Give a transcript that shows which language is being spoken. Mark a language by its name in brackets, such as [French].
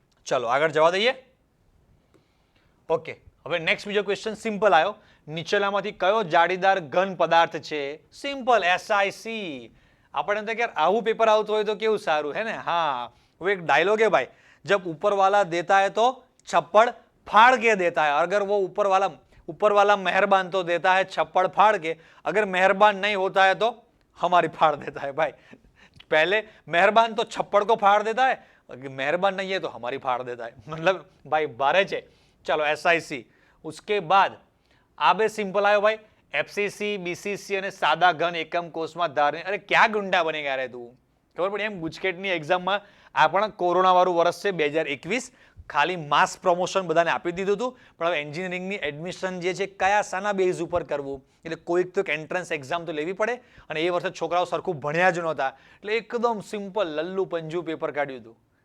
[Gujarati] ચલો આગળ જવા દઈએ. ઓકે, હવે નેક્સ્ટ બીજો ક્વેશ્ચન સિમ્પલ આવ્યો. નીચેનામાંથી કયો જાળીદાર ઘન પદાર્થ છે? Simple, SiC. આપણે તો યાર આવું પેપર આવતું હોય તો કેવું સારું હે ને. [Hindi] હા, वो एक डायलॉग है भाई, जब ऊपर वाला देता है तो छप्पड़ फाड़ के देता है, अगर वो ऊपर वाला मेहरबान तो देता है छप्पड़ फाड़ के, अगर मेहरबान नहीं होता है तो हमारी फाड़ देता है भाई. पहले मेहरबान तो छप्पड़ को फाड़ देता है, मेहरबान नहीं है तो हमारी फाड़ देता है. मतलब भाई बारे છે. चलो SiC. उसके बाद [Gujarati] આ બે સિમ્પલ આવ્યો ભાઈ, FCC, BCC અને સાદા ઘન એકમ કોષમાં ધારને. અરે ક્યાં ગુંડા બની ગયા રે તું? ખબર પડી એમ? ગુજકેટની એક્ઝામમાં આ પણ કોરોના વાળું વર્ષ છે 2021, ખાલી માસ પ્રમોશન બધાને આપી દીધું હતું, પણ હવે એન્જિનિયરિંગની એડમિશન જે છે કયા સાના બેઝ ઉપર કરવું, એટલે કોઈક તો એન્ટ્રન્સ એક્ઝામ તો લેવી પડે, અને એ વર્ષે છોકરાઓ સરખું ભણ્યા જ નહોતા એટલે એકદમ સિમ્પલ લલ્લુ પંજુ પેપર કાઢ્યું હતું.